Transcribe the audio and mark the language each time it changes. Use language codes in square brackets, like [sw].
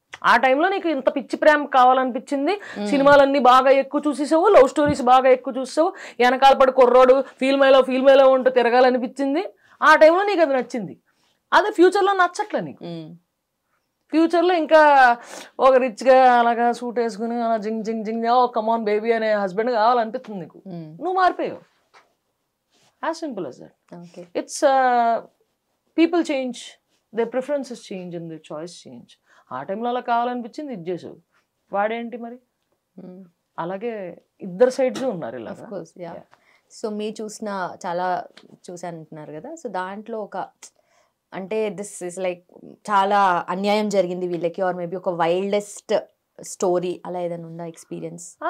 [te] ఆ టైంలో నీకు ఇంత పిచ్చి ప్రేమ కావాలనిపించింది, సినిమాలన్నీ బాగా ఎక్కువ చూసేసావు, లవ్ స్టోరీస్ బాగా ఎక్కువ చూసావు, వెనకాల పడి కుర్రోడు ఫీల్మేలో ఉంటూ తిరగాలనిపించింది. ఆ టైంలో నీకు అది నచ్చింది. అదే ఫ్యూచర్లో నచ్చట్లే నీకు. ఫ్యూచర్లో ఇంకా ఒక రిచ్గా అలాగా సూట్ వేసుకుని అలా జింగ్ జింగ్ జింగ్ ఓ కమాన్ బేబీ అనే హస్బెండ్ కావాలనిపిస్తుంది నీకు. నువ్వు మారిపోయావు. [en] As simple as that. It's people change, their preferences change and their choice change. [te] ఆ టైంలో అలా కావాలనిపించింది ఇది చేసావు, వాడేంటి మరి. అలాగే ఇద్దరు సైడ్స్ ఉన్నారు ఇలా. సో మీరు చాలా చూసాను అంటున్నారు కదా, సో దాంట్లో ఒక అంటే [en] this is like [te] చాలా అన్యాయం జరిగింది వీళ్ళకి, ఆర్ మేబీ ఒక వైల్డెస్ట్ స్టోరీ అలా ఏదైనా ఉందా ఎక్స్పీరియన్స్?